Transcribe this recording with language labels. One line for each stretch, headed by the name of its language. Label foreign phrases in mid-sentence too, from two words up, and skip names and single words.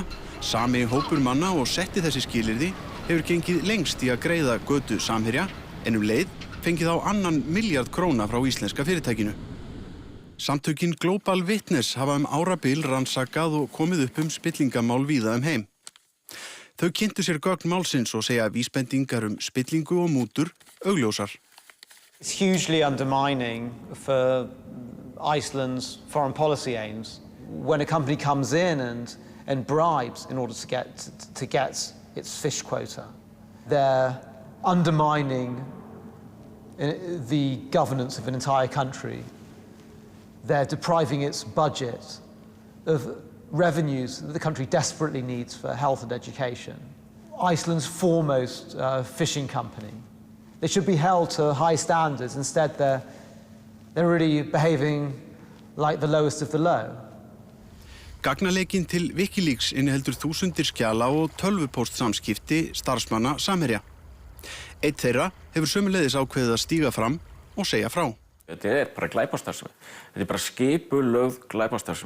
Icelandic: Sami hópur manna og setti þessi skilyrði hefur gengið lengst í að greiða götu Samherja en leið fengið á 2 milljarð króna frá íslenska fyrirtækinu. Samtökin Global Witness hafa árabil rannsakað og komið upp spillingamál víða heim. Þau kynntu sér gögn málsins og segja vísbendingar spillingu og mútur augljósar.
English: It's hugely undermining for Iceland's foreign policy aims when a company comes in and bribes in order to get its fish quota. They're undermining the governance of an entire country. They're depriving its budget of revenues that the country desperately needs for health and education. Iceland's foremost fishing company. They should be held to high standards. Instead, they're really behaving like the lowest of the low.
Icelandic: Gagnaleikinn til Wikileaks inniheldur þúsundir skjala og tölvupóstsamskipti starfsmanna Samherja. Einn þeirra hefur sömuleiðis ákveðið að stíga fram og segja frá. Þetta bara glæpastarfsemi. Þetta bara skipulögð glæpastarfsemi.